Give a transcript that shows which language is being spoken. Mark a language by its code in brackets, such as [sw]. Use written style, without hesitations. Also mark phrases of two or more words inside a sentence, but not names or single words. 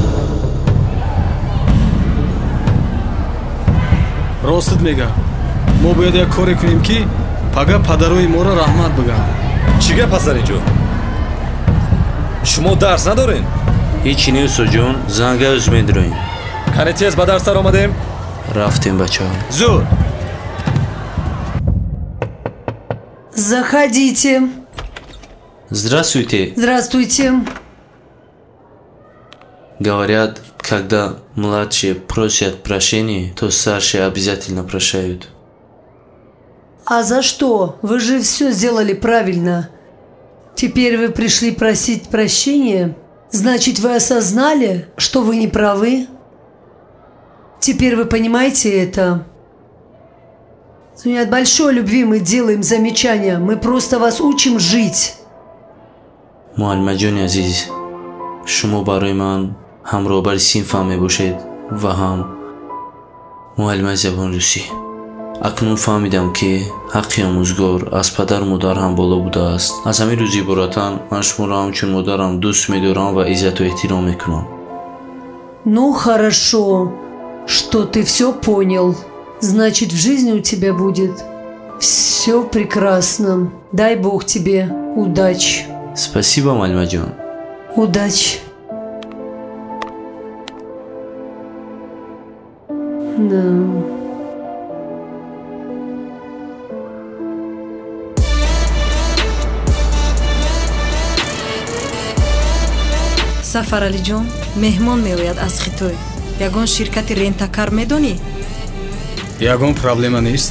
[tg] ростат мега мо бояд як коре кунем ки пага падарои моро раҳмат бигӯям. чӣ гап аст дар ин ҷо? шумо дарс надорен? ҳеҷ не усоҷон, занга юз медироем. кане тез ба дарс даромадем? рафтем бачаҳо. зуд. [ru] Заходите. Здравствуйте. Здравствуйте. Говорят, когда младшие просят прощения, то старшие обязательно прощают. А за что? Вы же все сделали правильно. Теперь вы пришли просить прощения? Значит, вы осознали, что вы не правы? Теперь вы понимаете это? От большой любви мы делаем замечания. Мы просто вас учим жить. [tg] муаллимаҷони азиз, шумо барои ман ҳам роҳбари синфам мебошед ва ҳам муаллимаи забони русӣ. акнун фаҳмидам ки ҳаққи омӯзгор аз падару модар ҳам боло будааст. аз ҳамин рӯз иборатан ман шуморо ҳамчун модарам дӯст медорам ва иззату эҳтиром мекунам. [ru] Ну хорошо, что ты все понял. Значит, в жизни у тебя будет все прекрасно. Дай Бог тебе удачи. Спасибо, муаллимаҷон. Удачи. Да. [tg] сафаралиҷон меҳмон меояд аз хитой. ягон ширкати рентакар медонӣ? ягон проблема нест.